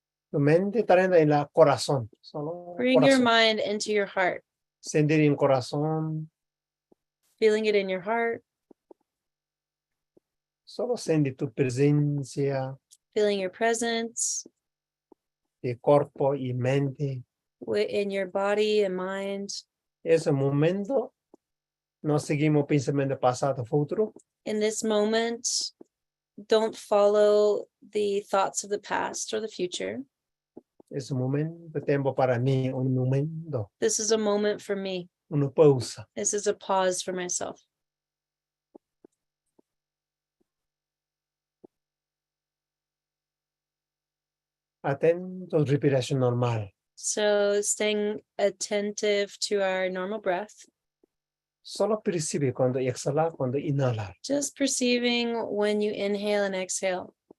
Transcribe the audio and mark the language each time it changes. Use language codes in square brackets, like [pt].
[es] Tu mente está en el corazón. Solo [en] Bring your [es] corazón. [en] mind into your heart, [es] Sentir en corazón. [en] feeling it in your heart, [es] Solo sentir tu presencia [en] feeling your presence [es] de cuerpo y mente. [en] in your body and mind. [es] Ese momento no seguimos pensamiento pasado, futuro. [en] In this moment, don't follow the thoughts of the past or the future. [es] Ese momento tiempo para mí, un momento, [en] This is a moment for me. [es] una pausa. [en] This is a pause for myself. [es] Atento, respiración normal. [en] So staying attentive to our normal breath, [es] Solo percibe cuando exhala, cuando inhala. [en] just perceiving when you inhale and exhale,